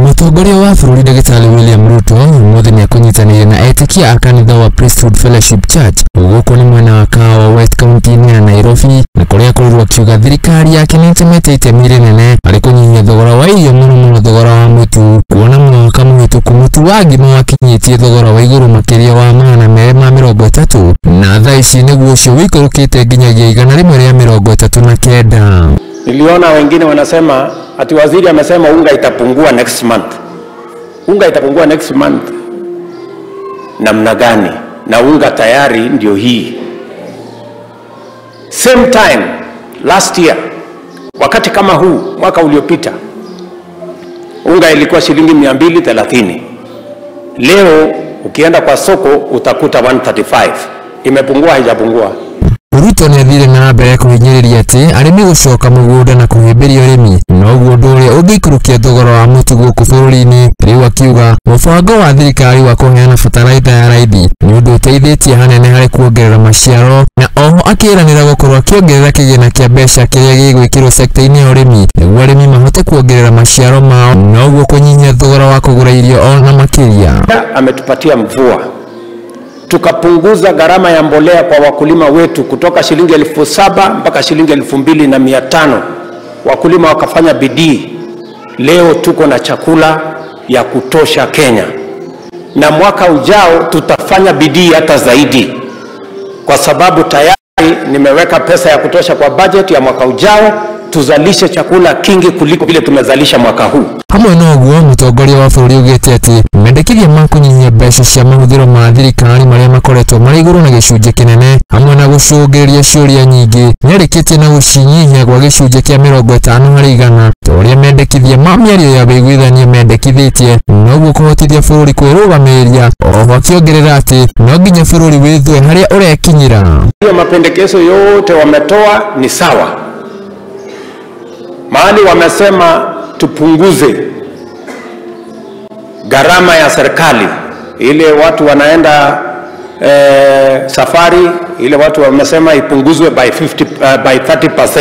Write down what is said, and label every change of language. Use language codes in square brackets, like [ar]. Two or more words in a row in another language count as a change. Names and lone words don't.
[ki] Mutongoria wa bũrũri Ndagĩtarĩ William Ruto mũthĩ nĩ akunyitanĩire na etĩkia a kanitha wa Priesthood Fellowship Church gũkũ nĩ mwena wa Kahawa West County ya Nairobi, na kũrĩa kũrĩrwo akiuga thirikari yake nĩ ĩtemete itemi rĩnene harĩ kũnyihia thogora wa irio, mũno thogora wa mũtu, kuona mwaka mũhĩtũku mũtu wa ngima wakinyĩtie thogora wa igũrũ makĩria wa magana merĩ ma 30, na thaa ici nĩguo ũcio wĩikũrũkĩte nginyagia 139. [sw] Niliona wengine wanasema ati waziri amesema unga itapungua [en] next month. [sw] Unga itapungua [en] next month [sw] namna gani? Na unga tayari ndio hii. [en] Same time last year, [sw] wakati kama huu mwaka uliopita, unga ilikuwa shilingi 230. Leo ukienda kwa soko utakuta 135. Imepungua haijapungua? [ki] Ruto nĩ athire na mbere kũhinyĩrĩria atĩ arĩmi gũcoka mũgũnda na kũhĩmbĩria ũrĩmi, no ũguo ũndũ ũrĩa ũngĩikũrũkia thogora wa mũtu gũkũ bũrũri-inĩ. Rĩu akiuga mũbango wa thirikari wa kũheana bataraitha ya raithi nĩ ũndũ ũteithĩtie hanene harĩ kuongerera maciaro, na oho akĩĩranĩra gũkorwo akĩongerera kĩgĩna kĩa mbeca kĩrĩa gĩgwĩkĩrwo sekta-inĩ ya ũrĩmi nĩguo arĩmi mahote kuongerera maciaro mao, na ũguo kũnyihia thogora wa kũgũra irio ona makĩria. [sw] Ametupatia mvua, tukapunguza gharama ya mbolea kwa wakulima wetu kutoka shilingi 7,000 mpaka shilingi 2,500. Wakulima wakafanya bidii. Leo tuko na chakula ya kutosha Kenya, na mwaka ujao tutafanya bidii hata zaidi, kwa sababu tayari nimeweka pesa ya kutosha kwa budget ya mwaka ujao tuzalishe chakula kingi kuliko vile tumezalisha mwaka huu. [ki] Hamwe na ũguo mũtongoria wa bũrũri ugĩte atĩ mendekithia ma kũnyihia mbeca cia mahũthĩro ma thirikari marĩa makoretwo marĩ igũrũ na gĩcunjĩ kĩnene hamwe na gũcũngĩrĩria ciũria nyingĩ, nĩarĩkĩtie na gũcinyihia gwa gĩcunjĩ kĩa 50% ta ũrĩa mendekithia ma mĩario ya wĩiguithania mendekithĩtie, na ũguo kũhotithia bũrũri kwĩrũgamĩrĩria. Oho akĩongerera atĩ no nginya bũrũri wĩthue harĩa ũrekinyĩra. [sw] Hiyo mapendekezo yote wametoa ni sawa. Mahali wamesema tupunguze gharama ya serikali, ile watu wanaenda safari, ile watu wamesema ipunguzwe by 30%.